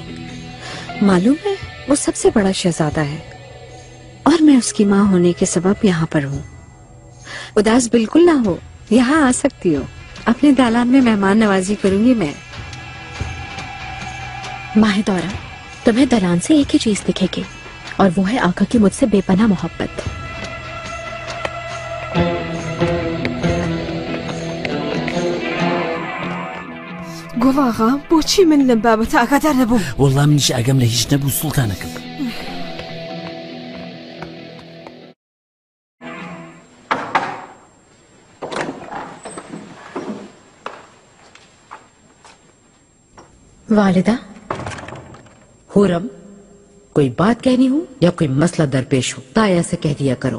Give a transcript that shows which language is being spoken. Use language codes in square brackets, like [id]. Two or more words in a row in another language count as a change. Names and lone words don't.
[ur] معلوم ہے وہ سب سے بڑا شہزادہ ہے اور میں اس کی ماں ہونے کے سبب یہاں پر ہوں. اداس بالکل نہ ہو، یہاں آ سکتی ہو. اپنے دالان میں مہمان نوازی کروں گی میں. ماہی دوراں، تمہیں دالان سے ایک ہی چیز دکھے گی اور وہ ہے آقا کی مجھ سے بے پناہ محبت. [ckb] قول آقا بۆچی من لەم بابەتە ئاگادار نەبووم؟ وەڵام منیش ئاگام لە هیچ نەبوو سوڵتانەکەم. [ur] والدہ، حرم، کوئی بات کہنی ہو یا کوئی مسئلہ درپیش ہو تایا سے کہہ دیا کرو.